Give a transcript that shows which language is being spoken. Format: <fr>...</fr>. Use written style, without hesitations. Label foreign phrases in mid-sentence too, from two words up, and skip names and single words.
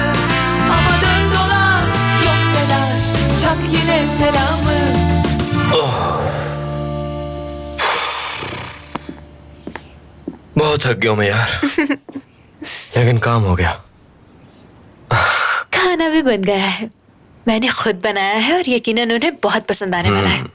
<tr>Ama dön dolaş yok telaş, çak yine selamı.</tr> <hi>बहुत थक गया हूं मैं यार। लेकिन काम हो गया। खाना भी बन गया है, मैंने खुद बनाया है और यकीनन उन्हें बहुत पसंद आने वाला है।</hi>